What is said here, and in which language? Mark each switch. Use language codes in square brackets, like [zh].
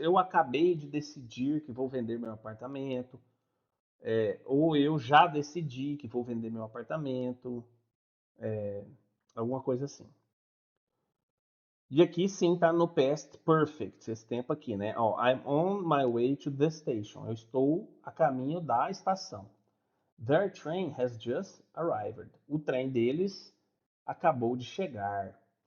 [pt] Eu acabei de decidir que vou vender meu apartamento, ou eu já decidi que vou vender meu apartamento, alguma coisa assim. E aqui sim está no past perfect, esse tempo aqui, né? Ó, [en] I'm on my way to the station. [pt] Eu estou a caminho da estação. [en] Their train has just arrived. [pt] O trem deles acabou de chegar.